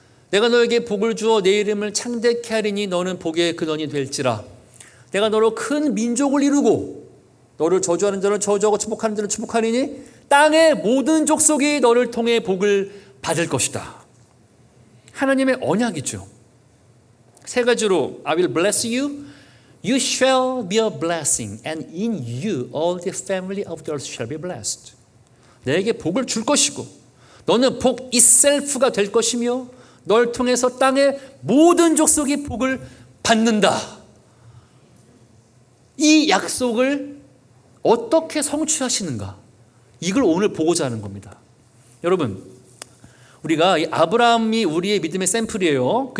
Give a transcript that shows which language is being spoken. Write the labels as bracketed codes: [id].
[ko] 내가 너에게 복을 주어 내 이름을 창대케 하리니 너는 복의 근원이 될지라. 내가 너로 큰 민족을 이루고 너를 저주하는 자는 저주하고 축복하는 자는 축복하리니 땅의 모든 족속이 너를 통해 복을 받을 것이다. 하나님의 언약이죠. 세 가지로 [en] I will bless you, you shall be a blessing, and in you all the family of the earth shall be blessed. [ko] 내게 복을 줄 것이고 너는 복 itself가 될 것이며 널 통해서 땅의 모든 족속이 복을 받는다. 이 약속을 어떻게 성취하시는가? 이걸 오늘 보고자 하는 겁니다. 여러분, 우리가 이 아브라함이 우리의 믿음의 샘플이에요.